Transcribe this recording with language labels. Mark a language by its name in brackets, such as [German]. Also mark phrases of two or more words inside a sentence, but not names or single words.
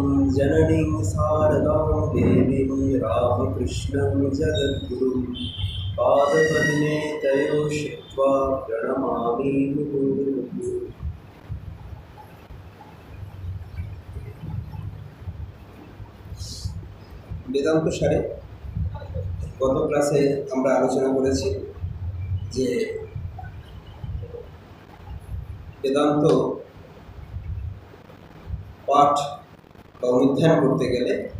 [Sanskrit] जननीं शारदां देवीं रामकृष्णं जगद्गुरुं पादपद्मे तयोः श्रित्वा प्रणमामि मुहुर्मुहुः। [Bangla] বেদান্ত সারে গত ক্লাসে আমরা আলোচনা করেছি যে বেদান্ত পাঠ বা অনুধ্যান করতে গেলে